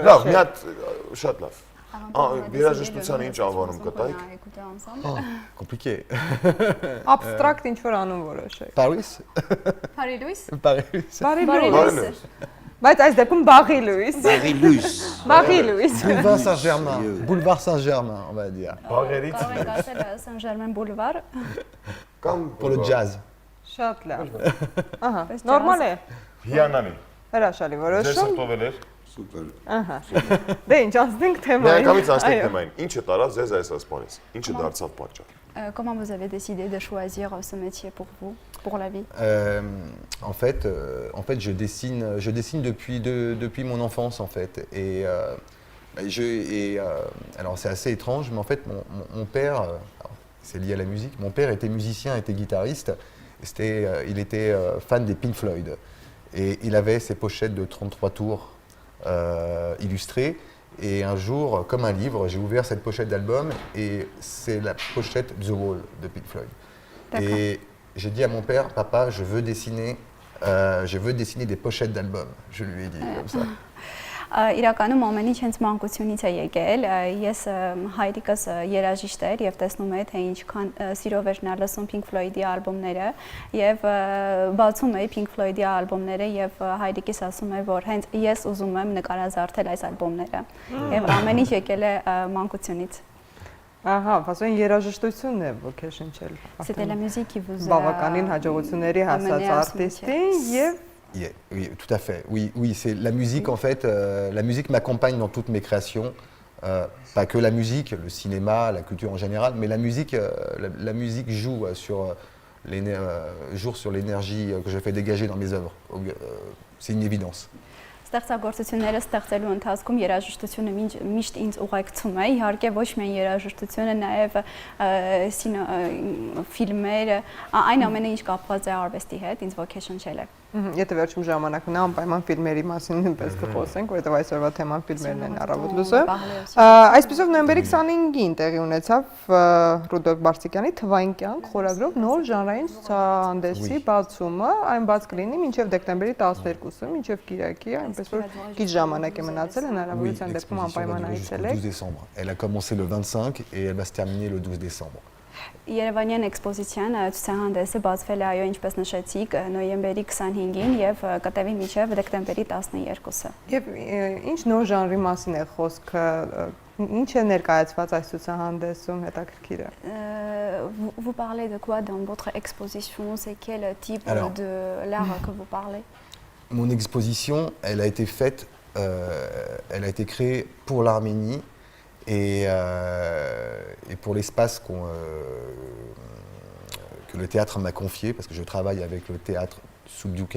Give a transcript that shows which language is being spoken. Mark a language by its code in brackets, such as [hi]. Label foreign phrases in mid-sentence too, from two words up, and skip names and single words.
[hy] Լավ, մի հատ շատ լավ։ Երաժշտության ինչ անվանում կտայիք։ [fr] Compliqué. [hy] Abstract ինչ որ անուն որոշեք։ [fr] Paris? [hy] Բարի լույս։ [fr] Paris. [hy] Բարի լույս։ Բայց այս դեպքում Բաղի լույս։ Բարի լույս։ Բաղի լույս։ [fr] Boulevard Saint-Germain. Boulevard Saint-Germain, on va dire. [hy] Բաղերից Կարող ենք ասել Saint-Germain boulevard։ կամ [fr] Pour le jazz. [hy] Շատ լավ։ Ահա, նորմալ է։ հիանալի։ Հրաշալի Ձեր որոշում։ սրտովել էր։ Սուպեր։ Ահա։ Դե ինչ անցնենք Մի թեմային։ անգամից անցնենք թեմային։ Ինչը տարավ ձեզ այս ասպարեզ։ Ինչը դարձավ պատճառ։ [fr] Comment vous avez décidé de choisir ce métier pour vous, pour la vie? En fait, je dessine depuis mon enfance en fait. Alors c'est assez étrange, mais en fait mon père, c'est lié à la musique. Mon père était musicien, était guitariste. Il était fan des Pink Floyd et il avait ses pochettes de 33 tours illustrées. Et un jour, comme un livre, j'ai ouvert cette pochette d'album et c'est la pochette The Wall de Pink Floyd. Et j'ai dit à mon père, papa, je veux dessiner des pochettes d'albums. Je lui ai dit comme ça. [hy] Իրականում ամեն ինչ հենց մանկությունից է եկել։ Ես հայրիկս երաժիշտ էր եւ տեսնում էի թե ինչքան սիրով էր նա լսում Pink Floyd-ի ալբոմները եւ բացում էի Pink Floyd-ի ալբոմները եւ հայրիկիս ասում էր որ հենց ես ուզում եմ նկարազարդել այս ալբոմները եւ ամեն ինչ եկել է մանկությունից։ Ահա, ասեն երաժշտությունն է ոգեշնչել։ [fr] C'était la musique qui vous a [hy] բավականին հաջողությունների հասած արտիստին եւ [fr] Oui, tout à fait. Oui, c'est la musique en fait. La musique m'accompagne dans toutes mes créations. Pas que la musique, le cinéma, la culture en général, mais la musique joue sur l'énergie que je fais dégager dans mes œuvres. C'est une évidence. [hy] Ստեղծագործությունները ստեղծելու ընթացքում երաժշտությունը միշտ ինձ ուղեկցում է, իհարկե ոչ միայն երաժշտությունը, նաև ֆիլմերը, այն ամենը ինչ կապված է արվեստի հետ, ինձ ոգեշնչել է։ Եթե վերջում ժամանակ ունենա, անպայման ֆիլմերի մասին նույնպես կխոսենք, որովհետև այսօրվա թեման ֆիլմերն են առավոտ լույսը։ Այսպիսով նոյեմբերի 25-ին տեղի ունեցավ Ռուդոլֆ Բարսիկյանի «Թվային կյանք» խորագրով նոր ժանրային ցուցահանդեսի բացումը, այն բաց կլինի մինչև դեկտեմբերի 12-ը, մինչև կիրակի, այնպես որ քիչ ժամանակ է մնացել, հնարավորության դեպքում անպայման այցելեք։ [fr] Elle a commencé le 25 et elle va se terminer le 12 décembre. [hy] Երևանյան էքսպոզիցիան ցուցահանդեսը բացվել է այո ինչպես նշեցիք նոյեմբերի 25-ին եւ կտևի մինչեւ դեկտեմբերի 12-ը։ Եվ ինչ նոր ժանրի մասին է խոսքը, ինչ է ներկայացված այս ցուցահանդեսում, հետաքրքիր է։ [fr] Vous parlez de quoi dans votre exposition? C'est quel type de l'art que vous parlez? Mon exposition, elle a été faite, elle a été créée pour l'Arménie. Et pour l'espace que le théâtre m'a confié, parce que je travaille avec le théâtre Subdukan.